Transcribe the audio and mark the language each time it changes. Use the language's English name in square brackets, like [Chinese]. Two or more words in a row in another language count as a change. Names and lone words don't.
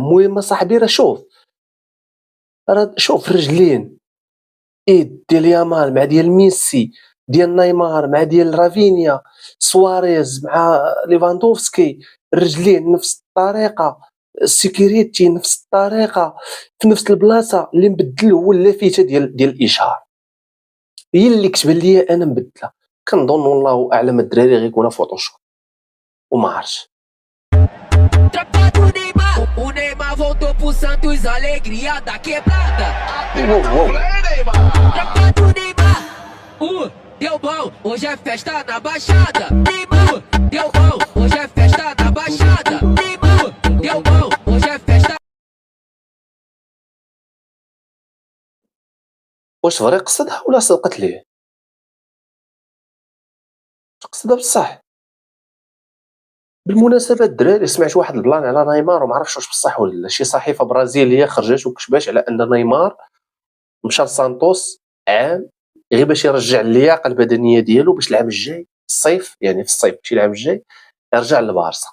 [Arabic] المهم صاحبي راه شوف الرجلين ايد ديال يامال مع ديال ميسي، ديال نيمار مع ديال رافينيا، سواريز مع ليفاندوفسكي، الرجلين نفس الطريقه، السيكوريتي نفس الطريقه، في نفس البلاصه. اللي مبدل هو اللافته ديال الاشهار، هي اللي كتبان ليا انا مبدله. كنظن والله اعلم الدراري غيكونوا فوتوشوب وما عرفتش. [Portuguese] Tropa do Neymar, o Neymar voltou pro Santos, alegria da quebrada. Tropa do Neymar, deu bom, hoje é festa na Baixada. Neymar, deu bom, hoje é festa na Baixada. Neymar, deu bom, hoje é festa. [Arabic] واش فري قصدها ولا صدقت ليه؟ قصدها بصح. بالمناسبه الدراري سمعت واحد البلان على نيمار وما عرفتش واش بصح ولا لا. شي صحيفه برازيليه خرجت وكتبات على ان نيمار مشى لسانتوس عام غير باش يرجع اللياقه البدنيه ديالو باش العام الجاي الصيف، يعني في الصيف ماشي العام الجاي يرجع للبارسا.